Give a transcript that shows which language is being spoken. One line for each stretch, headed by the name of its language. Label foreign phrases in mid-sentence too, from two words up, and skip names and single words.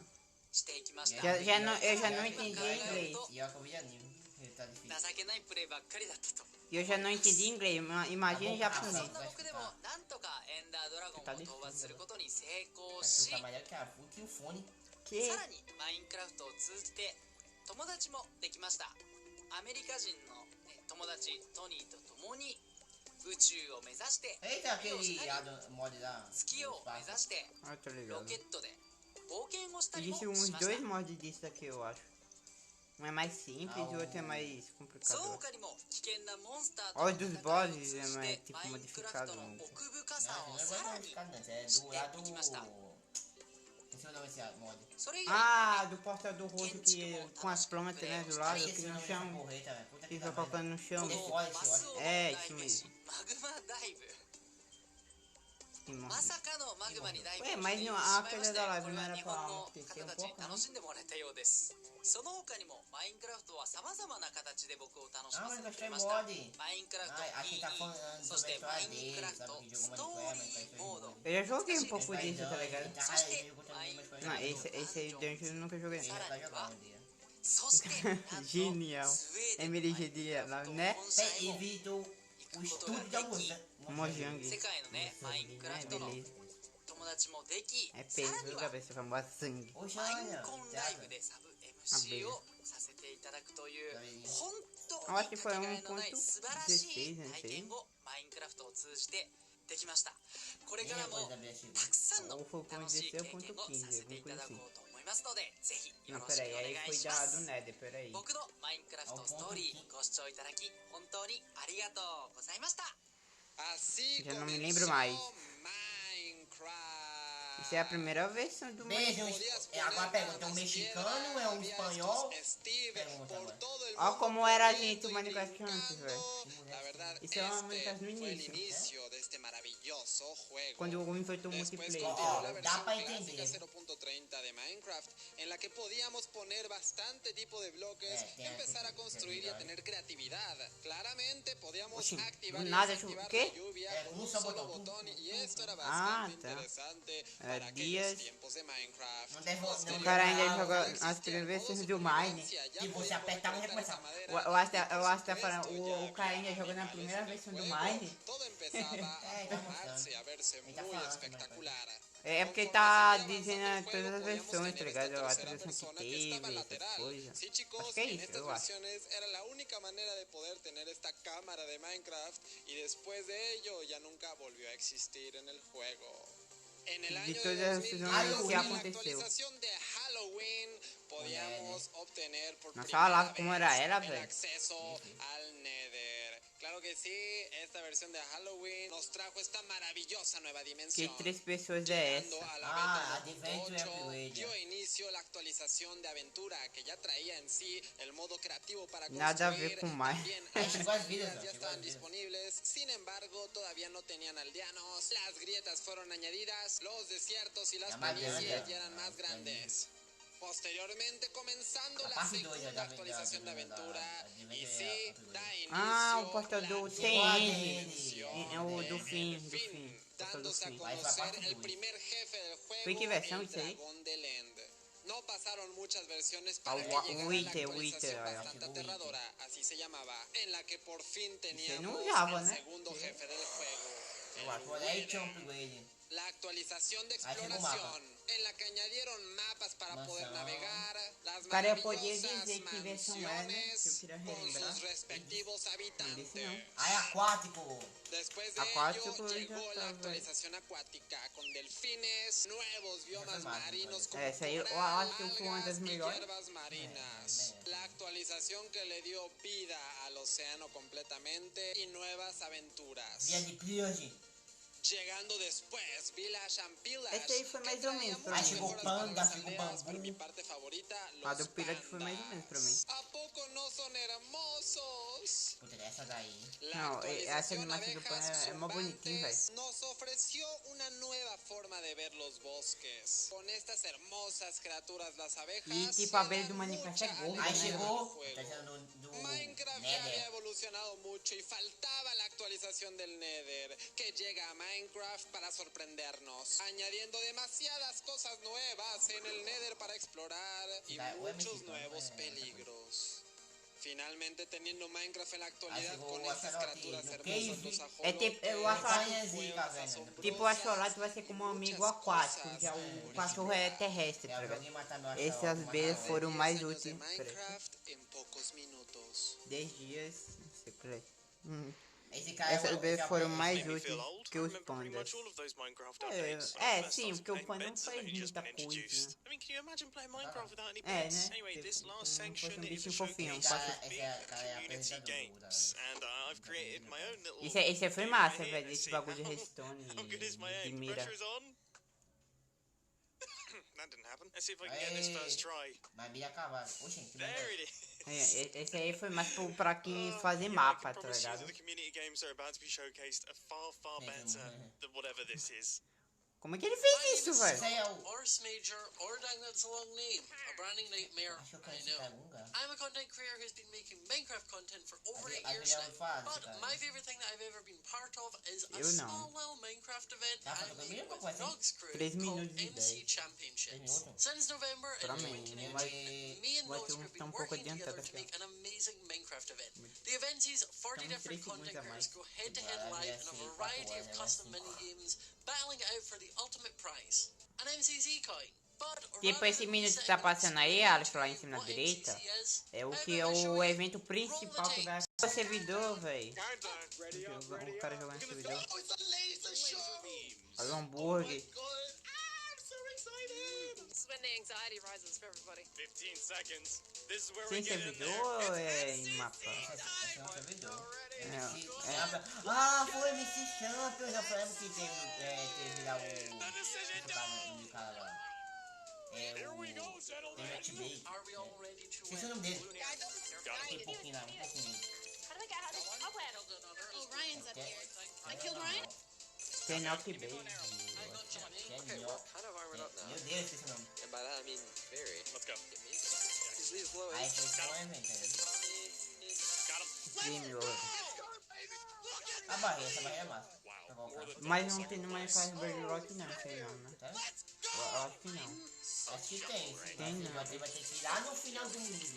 Portuguese: Eu já não entendi inglês. E eu acabei de anime. Tá difícil. E eu já não entendi inglês. Imagina em japonês. Tá difícil. Mas tu tá melhor que a FUT e o fone. Que?
Japanese: 宇宙を目指して
Portuguese: Eita, aquele mod da
Japanese: 月を目指して
Portuguese: Ah, tô
Japanese: ロ
Portuguese: ligado.
Japanese: ケットで冒険をしたりも
Portuguese: Existem
Japanese: し
Portuguese: uns
Japanese: ました
Portuguese: dois mods disso daqui, eu acho. Um é mais simples e o outro é mais
Japanese: そ
Portuguese: complicado.
Japanese: の他にも危険なモンスターと
Portuguese: Olha
Japanese: の
Portuguese: dos
Japanese: 戦いを
Portuguese: bosses
Japanese: 通
Portuguese: é
Japanese: じ
Portuguese: mais
Japanese: て
Portuguese: tipo
Japanese: マインクラフ
Portuguese: modificado.
Japanese: トの
Portuguese: Né?
Japanese: 奥深さ
Portuguese: Não,
Japanese: を
Portuguese: não
Japanese: さ
Portuguese: é
Japanese: ら
Portuguese: mais
Japanese: に
Portuguese: modificado, não. É do
Japanese: 知って
Portuguese: lado
Japanese: いきました
Portuguese: Esse é o nome desse mod.
Japanese: それ以外
Portuguese: Ah, do portal do rosto que com as plantas, né, do lado, Esqueci aqui o no nome dessa chão. porreta, velho. Puta que Fica pariu. colocando no chão.
Japanese: この
Portuguese: Forest,
Japanese: マスを
Portuguese: É,
Japanese: 代
Portuguese: isso
Japanese: 名
Portuguese: mesmo.
Japanese: 詞マグマダイブ
Portuguese: Que
Japanese: ま
Portuguese: morre.
Japanese: さかのマグマにダイブ
Portuguese: Ué,
Japanese: を
Portuguese: mas
Japanese: してし
Portuguese: não,
Japanese: ま
Portuguese: a
Japanese: いま
Portuguese: queda
Japanese: して
Portuguese: da
Japanese: こ
Portuguese: live
Japanese: れ
Portuguese: não
Japanese: は
Portuguese: era
Japanese: 日
Portuguese: pra
Japanese: 本の
Portuguese: acontecer
Japanese: 方
Portuguese: um
Japanese: たちに
Portuguese: pouco,
Japanese: 楽
Portuguese: não?
Japanese: しんでもらえたようですその他にもマインクラフトはさまざまな形で僕を楽し
Portuguese: Ah,
Japanese: ま
Portuguese: mas
Japanese: せ
Portuguese: eu
Japanese: てくれ
Portuguese: gostei
Japanese: ました
Portuguese: mod.
Japanese: マインクラフト
Portuguese: Ah, aqui tá falando
Japanese: そ
Portuguese: sobre
Japanese: し
Portuguese: a
Japanese: てマ
Portuguese: história
Japanese: イン
Portuguese: dele,
Japanese: クラフ
Portuguese: sabe?
Japanese: ト
Portuguese: Que jogou
Japanese: スト
Portuguese: Minecraft,
Japanese: ー
Portuguese: mas
Japanese: リ
Portuguese: faz
Japanese: ーモード
Portuguese: Eu já joguei um Ele pouco vai disso, tá ligado? Ele tá aí, ele gostando de umas coisas Não, novas. esse aí Dungeon eu nunca joguei. Ele vai jogar um dia.
Japanese: そしてなんと
Portuguese: Genial.
Japanese: スウェーデン Emily マインクラフ
Portuguese: Genial,
Japanese: ト
Portuguese: né?
Japanese: 本社
Portuguese: Bem,
Japanese: へも
Portuguese: e visitou o estúdio da música. Mojang.
Japanese: 世界のねマインクラフ
Portuguese: É,
Japanese: トの
Portuguese: beleza.
Japanese: 友達もでき
Portuguese: É
Japanese: さら
Portuguese: peso
Japanese: に
Portuguese: da
Japanese: は
Portuguese: cabeça, famosa sangue. Oxe,
Japanese: マイン
Portuguese: olha.
Japanese: コンライブでサブ MC をさせていただくという本当
Portuguese: Eu acho
Japanese: に
Portuguese: que
Japanese: か
Portuguese: foi
Japanese: けがえのない
Portuguese: 1.16,
Japanese: 素晴らしい
Portuguese: né,
Japanese: 体験をマインクラフトを通じてできましたこれからも
Portuguese: Depois da minha
Japanese: たくさんの
Portuguese: Ou foi o
Japanese: 楽しい経験を
Portuguese: 16.15,
Japanese: させていただこ
Portuguese: alguma coisa assim.
Japanese: うと思いますのでぜひよ
Portuguese: Não,
Japanese: ろしく
Portuguese: peraí,
Japanese: お願
Portuguese: aí
Japanese: い
Portuguese: foi
Japanese: しま
Portuguese: da do
Japanese: す
Portuguese: Nether, peraí.
Japanese: 僕のマインクラフトストーリーご視聴いただき本当にありがとうございました
Spanish: Así
Portuguese: Já não me
Spanish: comenzó
Portuguese: lembro mais.
Spanish: Minecraft.
Portuguese: Isso é a primeira versão do Beijo. Minecraft. Agora pergunta, é um mexicano, é um espanhol? Pergunta agora. Olha como era a gente o Minecraft antes, velho.
Spanish: La verdad,
Portuguese: Isso é uma
Spanish: este
Portuguese: Minecraft no
Spanish: fue el
Portuguese: início.
Spanish: inicio de este maravilloso juego.
Portuguese: Quando o inventou o
Spanish: Después
Portuguese: multiplayer.
Spanish: llegó la
Portuguese: da
Spanish: versión
Portuguese: pa'
Spanish: clásica
Portuguese: entender.
Spanish: 0.30 de Minecraft, en la que podíamos poner bastante tipo de bloques, tiene empezar a que construir y a ser tener creatividad. Claramente podíamos Oye, activar y nada, desactivar ¿qué? la lluvia con un un solo solo botón. botón y esto era
Portuguese: Ah,
Spanish: bastante
Portuguese: tá.
Spanish: interesante para aquellos
Portuguese: Dias.
Spanish: tiempos de Minecraft.
Portuguese: Não deve- não O cara ainda Ah, joga
Spanish: Existía
Portuguese: as primeiras
Spanish: modo
Portuguese: versões do Mine.
Spanish: supervivencia, ya
Portuguese: Que você
Spanish: podíamos
Portuguese: apertava e
Spanish: recolectar esa
Portuguese: recomeçava.
Spanish: madera.
Portuguese: Eu acho que tá falando,
Spanish: Esto
Portuguese: o
Spanish: ya
Portuguese: cara ainda
Spanish: había
Portuguese: jogando a
Spanish: animales
Portuguese: primeira
Spanish: en el
Portuguese: versão do
Spanish: juego,
Portuguese: Mine.
Spanish: todo empezaba a
Portuguese: Está
Spanish: formarse y a verse
Portuguese: Ele tá
Spanish: muy
Portuguese: falando,
Spanish: espectacular.
Portuguese: É porque
Spanish: Conforme
Portuguese: tá
Spanish: seguía
Portuguese: dizendo
Spanish: avanzando el
Portuguese: todas as
Spanish: juego,
Portuguese: versões,
Spanish: podíamos
Portuguese: tá
Spanish: tener
Portuguese: ligado?
Spanish: esta
Portuguese: A
Spanish: tercera
Portuguese: atualização
Spanish: persona
Portuguese: que
Spanish: que estaba
Portuguese: teve, essas
Spanish: lateral.
Portuguese: coisas.
Spanish: Sí, chicos,
Portuguese: Acho que é
Spanish: en
Portuguese: isso,
Spanish: estas
Portuguese: eu acho.
Spanish: versiones era la única manera de poder tener esta cámara de Minecraft y después de ello ya nunca volvió a existir en el juego. En el
Portuguese: De
Spanish: año
Portuguese: todas
Spanish: de
Portuguese: as
Spanish: 2010,
Portuguese: versões
Spanish: en
Portuguese: que
Spanish: la
Portuguese: aconteceu.
Spanish: actualización de Halloween, podíamos obtener por
Portuguese: Nossa,
Spanish: primera
Portuguese: olha lá
Spanish: vez
Portuguese: como era ela,
Spanish: el
Portuguese: velho.
Spanish: acceso al Nether. Claro que sí, esta versión de Halloween nos trajo esta maravillosa nueva
Portuguese: Que
Spanish: dimensión.
Portuguese: 3 pessoas é
Spanish: Llegando
Portuguese: essa?
Spanish: a la
Portuguese: Ah,
Spanish: beta Adventure 1.8, Upgrade. dio inicio la actualización de aventura que ya traía en sí el modo creativo para
Portuguese: Nada a
Spanish: construir.
Portuguese: ver com mais.
Spanish: También Ahí las
Portuguese: llegó as vidas,
Spanish: ya
Portuguese: llegó
Spanish: estaban
Portuguese: as vidas.
Spanish: disponibles, sin embargo todavía no tenían aldeanos, las grietas fueron añadidas, los desiertos y las
Portuguese: Ya más
Spanish: planicies
Portuguese: grande.
Spanish: ya eran más grandes. Posteriormente, comenzando La la
Portuguese: parte dois
Spanish: segunda
Portuguese: da-
Spanish: actualización de
Portuguese: da- da-
Spanish: aventura,
Portuguese: da-
Spanish: y
Portuguese: da-
Spanish: sí,
Portuguese: da-
Spanish: da inicio
Portuguese: Ah, o portal do
Spanish: la TN.
Portuguese: Sim. É o do
Spanish: el
Portuguese: fim, do
Spanish: fin,
Portuguese: fim. Portal do
Spanish: dándose a
Portuguese: fim. Vai pra
Spanish: conocer
Portuguese: parte
Spanish: el
Portuguese: dois.
Spanish: primer jefe del juego,
Portuguese: Foi que versão
Spanish: el
Portuguese: isso aí?
Spanish: dragón del End. No pasaron muchas versiones
Portuguese: Ah,
Spanish: para que
Portuguese: o
Spanish: llegara la
Portuguese: Wither,
Spanish: actualización
Portuguese: Wither,
Spanish: bastante
Portuguese: acho que
Spanish: aterradora, así se llamaba, en la que por fin teníamos
Portuguese: não usava,
Spanish: el
Portuguese: né?
Spanish: segundo jefe del juego.
Portuguese: Eu acho. Olha aí, tinha um upgrade.
Spanish: La actualización de Ahí llegó exploración, en la que añadieron mapas para poder
Portuguese: Mansão.
Spanish: navegar, las
Portuguese: Cara, eu podia
Spanish: maravillosas
Portuguese: dizer que versão é, né? Que eu
Spanish: mansiones
Portuguese: queria
Spanish: con
Portuguese: relembrar.
Spanish: sus respectivos
Portuguese: Não disse
Spanish: habitantes.
Portuguese: não. Aí, aquático.
Spanish: Después de Acuático, ello, ya llegó está, la actualización acuática con delfines, nuevos biomas más, marinos como
Portuguese: Essa aí eu
Spanish: coral,
Portuguese: acho que foi uma das
Spanish: algas y
Portuguese: melhores.
Spanish: hierbas marinas. La actualización que le dio vida al océano completamente y nuevas aventuras. Via de Clearge. Llegando después, Village and Pillage.
Portuguese: Esse aí foi mais ou menos pra Aí mim. chegou Panda, ficou
Spanish: Por mi
Portuguese: Bambu.
Spanish: parte favorita,
Portuguese: A
Spanish: los
Portuguese: do Pirate foi mais ou menos pra mim.
Spanish: pandas. ¿A poco no son hermosos?
Portuguese: Puta, essa daí.
Spanish: La
Portuguese: Não, essa
Spanish: actualización
Portuguese: animação do Panda é mó bonitinho, velho.
Spanish: Zumbantes nos ofreció una nueva forma de ver los bosques. Con estas hermosas criaturas, las abejas.
Portuguese: E tipo, a abelha
Spanish: se
Portuguese: do
Spanish: dan
Portuguese: Minecraft é
Spanish: mucha
Portuguese: gorda, Aí né? chegou.
Spanish: juego.
Portuguese: Tá dizendo do
Spanish: Minecraft ya había
Portuguese: Nether.
Spanish: evolucionado mucho y faltaba la actualización del Nether, que llega a Minecraft para sorprendernos, añadiendo demasiadas cosas nuevas en el Nether para explorar y muchos nuevos peligros. Finalmente, teniendo Minecraft en la actualidad con estas criaturas hermosas, los
Portuguese: É tipo, eu acho
Spanish: ajolotes,
Portuguese: tipo, o axolote vai ser como um amigo aquático, já o cachorro é terrestre, tá ligado? Alguém matar meu Essas achado, abelhas foram mais
Spanish: de
Portuguese: úteis.
Spanish: Minecraft en pocos minutos. 10 dias, secreto.
Portuguese: Esse cara Essas abelhas foram mais
English: Made me
Portuguese: úteis
English: feel old.
Portuguese: que
English: I
Portuguese: os
English: remember pretty
Portuguese: pandas.
English: much all of those Minecraft updates.
Portuguese: É, sim, porque o panda não faz muita coisa.
English: I mean, can you imagine playing Minecraft without any
Portuguese: É,
English: pets?
Portuguese: né?
English: Anyway, this
Portuguese: Tipo,
English: last
Portuguese: não
English: section
Portuguese: fosse um
English: is a
Portuguese: bichinho fofinho,
English: showcase
Portuguese: passa-
English: of big community games, and I've created my own little.
Portuguese: Esse foi
English: game
Portuguese: massa,
English: here.
Portuguese: velho,
English: Let's
Portuguese: esse
English: see
Portuguese: bagulho de
English: how-
Portuguese: redstone
English: How good is my
Portuguese: e de
English: aim?
Portuguese: mira.
English: Pressure's on. That didn't happen. Let's see if I can get this first try.
Portuguese: Vai vir acabar. Oxi, que
English: There
Portuguese: merda.
English: it is.
Portuguese: Esse aí foi mais pra quem fazer mapa,
English: I
Portuguese: tá
English: can promise you
Portuguese: ligado?
English: that the community games that are about to be showcased are far, far better than whatever this is.
Portuguese: Como é que ele fez isso, Isso velho? aí é o.
English: Force Major, or dang, that's a long name. A branding nightmare.
Portuguese: Acho que eu
English: I
Portuguese: conheço
English: know. Tagunga. I'm a content creator who's been making Minecraft content for over 8
Portuguese: Adriano
English: years now.
Portuguese: faz,
English: But
Portuguese: cara.
English: my favorite thing that I've ever been part of is a
Portuguese: Eu não.
English: small little Minecraft event
Portuguese: Tá,
English: I
Portuguese: falando
English: made
Portuguese: comigo,
English: with
Portuguese: pode ser?
English: Nog's crew
Portuguese: 3
English: called
Portuguese: minutos e
English: MC
Portuguese: 10.
English: Championships.
Portuguese: minutos?
English: Since November
Portuguese: Pra
English: in
Portuguese: mim,
English: 2019,
Portuguese: vai-
English: me and
Portuguese: vai
English: Nog's
Portuguese: ter
English: crew have
Portuguese: tá
English: been
Portuguese: um pouco
English: working
Portuguese: adiantado
English: together to
Portuguese: aqui,
English: make an amazing Minecraft event. The event sees 40
Portuguese: Então,
English: different
Portuguese: 3 segundos
English: content
Portuguese: a
English: creators
Portuguese: mais.
English: go head-to-head
Portuguese: Vai,
English: live
Portuguese: vai
English: in a
Portuguese: ser
English: variety
Portuguese: 4
English: of
Portuguese: horas,
English: custom
Portuguese: vai ser
English: mini-games, battling it out for the ultimate prize, an MCZ coin. But
Portuguese: Tipo,
English: rather
Portuguese: esse
English: than
Portuguese: minuto
English: me
Portuguese: que tá
English: setting
Portuguese: passando aí,
English: an
Portuguese: Alex, lá em cima na
English: what
Portuguese: direita,
English: MCZ is,
Portuguese: é o
English: I'm
Portuguese: que é
English: gonna show
Portuguese: o
English: you.
Portuguese: evento principal que vai o servidor, velho. O cara jogando no servidor. Olha o hambúrguer.
English: This is when the anxiety rises for everybody. 15 seconds. This is where we
Portuguese: Sem
English: get in there.
Portuguese: servidor ou é em mapa? Esse é um servidor. É. Ah, foi MC Champions. Eu falei que teve lá o cara lá. É o. Tem o T-Bake.
English: Are we all ready to
Portuguese: Esqueci o nome dele. Tem pouquinho lá, um pouquinho.
English: How do I get out of this? Oh, Ryan's up here. I killed Ryan?
Portuguese: Tem knockback. Meu Deus, esqueci o nome.
English: And by that I mean very. Let's go. These leaves low.
Portuguese: Aí foi só um evento.
English: Game over.
Portuguese: A barreira, essa barreira é massa. Pra colocar. Mas não tem no Minecraft Bird Rock não, sei não, né? Tá? Eu acho que não. Acho que tem. Sim, Tem mas não. vai ter que ir lá no final do mundo.